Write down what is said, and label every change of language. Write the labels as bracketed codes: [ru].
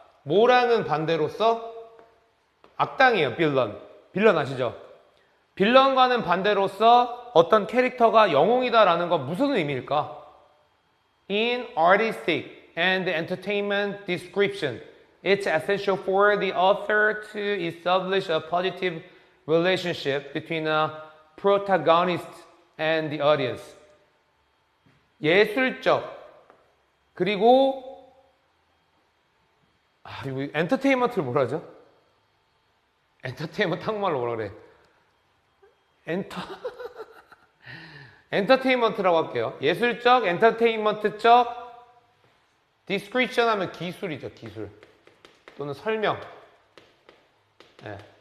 [ko] 뭐랑은 반대로서 악당이에요. 빌런 아시죠? 빌런과는 반대로서 어떤 캐릭터가 영웅이다라는 건 무슨 의미일까? [en] In artistic and entertainment description, it's essential for the author to establish a positive relationship between a protagonist and the audience. [ko] 예술적 그리고 엔터테인먼트를 뭐라 하죠? 엔터테인먼트 한국말로 뭐라 그래? 엔터테인먼트라고 할게요. 예술적, 엔터테인먼트적, 디스크리션 하면 기술이죠, 기술. 또는 설명. 네.